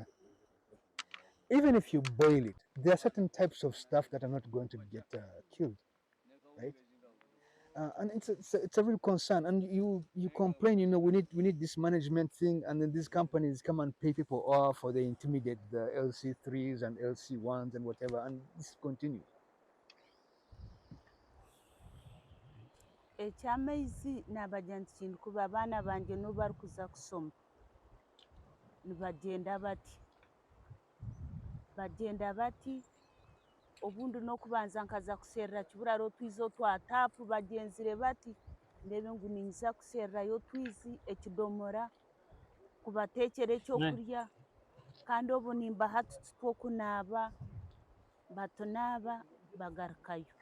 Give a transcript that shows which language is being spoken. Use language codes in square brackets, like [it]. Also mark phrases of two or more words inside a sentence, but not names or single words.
[en] Even if you boil it, there are certain types of stuff that are not going to get killed, right? And it's a real concern. And you complain, we need this management thing, and then these companies come and pay people off, or they intimidate the LC3s and LC1s and whatever, and this continues. [nyn] Ekyamaizi nabagya nti kintu kuba abaana bange no bari kuza kusoma nibagenda bati obundi n'okubanza nkaza kuserera kiburaro twizi otwa tapu bagenzire bati ndebe ngu ninza kusererayo twizi ekidomora kubateekera ekyokurya kandi obu nimbaha tutu tw'okunaaba batunaaba bagarukayo